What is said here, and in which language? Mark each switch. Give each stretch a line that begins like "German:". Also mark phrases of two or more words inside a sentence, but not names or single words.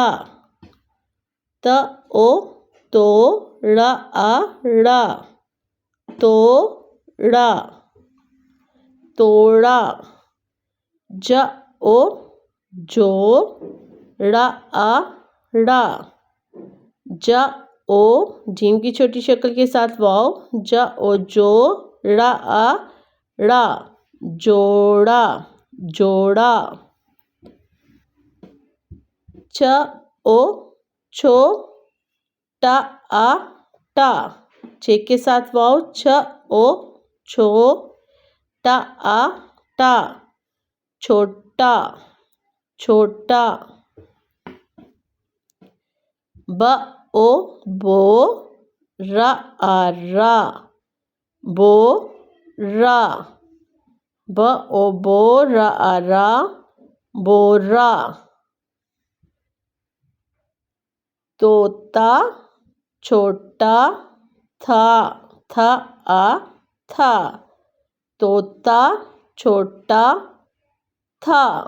Urdu: ت او تو، را آ را، تو را، توڑا. ج او جو، را آ را، ج او, جیم کی چھوٹی شکل کے ساتھ واؤ, ج او جو، را آ را، جوڑا، جوڑا. چھ او چھو، ٹا آ ٹا، چھے کے ساتھ واؤ، چھ او چھو، ٹا آ ٹا، چھوٹا، چھوٹا. ب او بو، را آ را، بو را، ب او بو، را آ را, बोरा। طوطا، چھوٹا، تھا، تھا آ تھا، طوطا، چھوٹا تھا.